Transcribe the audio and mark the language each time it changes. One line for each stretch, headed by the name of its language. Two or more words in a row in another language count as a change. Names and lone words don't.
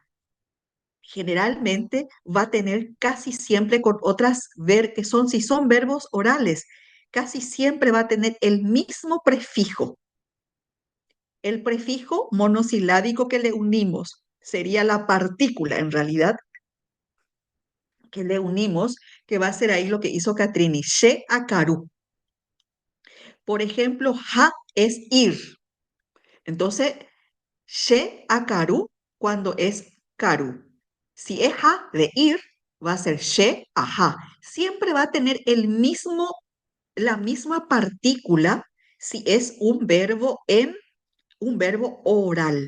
Spanish: Generalmente va a tener casi siempre con otras que son, si son verbos orales, casi siempre va a tener el mismo prefijo. El prefijo monosilábico que le unimos sería la partícula, en realidad, que le unimos, que va a ser ahí lo que hizo Catrini,
Guarani: she akaru.
Spanish: Por ejemplo, ja es ir. Entonces,
Guarani: She akaru
Spanish: cuando es karu. Si es ha de ir, va a ser
Guarani: she aha.
Spanish: Siempre va a tener la misma partícula si es un verbo oral.